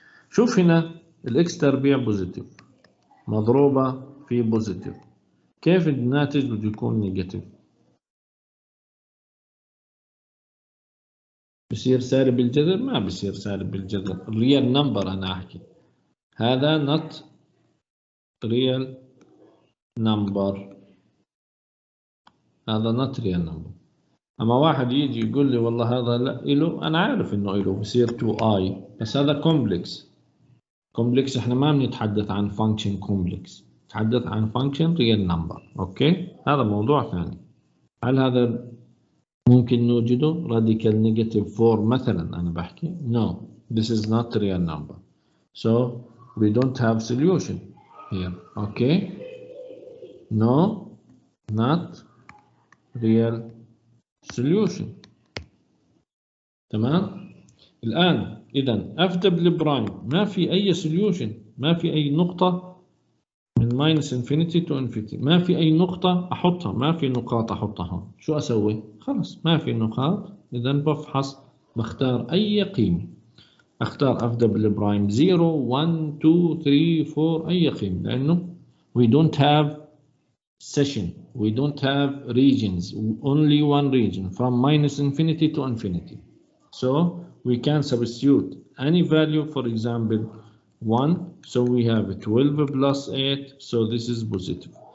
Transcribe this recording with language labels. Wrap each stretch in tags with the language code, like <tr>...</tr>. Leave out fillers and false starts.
<ar>شوف هنا الاكس تربيع بوزيتيف مضروبة في بوزيتيف، كيف الناتج بده يكون نيجاتيف؟ بصير سالب الجذر؟ ما بصير سالب الجذر. الريال نمبر أنا أحكي، هذا</ar> <en>not real number،</en> <ar>هذا not real number. أما واحد يجي يقول لي والله هذا لا إله، أنا عارف إنه إله، بصير 2i، بس هذا كومبلكس. كومبلكس إحنا ما بنتحدث عن فانكشن كومبلكس، نتحدث عن فانكشن ريال نمبر. أوكي، هذا موضوع ثاني. هل هذا ممكن نوجده راديكال نيجاتيف 4 مثلا؟ أنا بحكي</ar> <en>no, this is not real number, so we don't have solution here. Okay, no, not real solution.</en> <ar>تمام. الآن إذا اف دبل برايم ما في أي solution، ما في أي نقطة من</ar> <en>minus infinity to infinity،</en> <ar>ما في أي نقطة أحطها، ما في نقاط أحطها. شو أسوي؟ خلص ما في نقاط، إذا بفحص بختار أي قيمة. أختار اف دبل برايم 0 1 2 3 4 أي قيمة، لأنه</ar> <en>we don't have session, we don't have regions, only one region from minus infinity to infinity. So we can substitute any value, for example 1, so we have 12 plus 8, so this is positive.</en>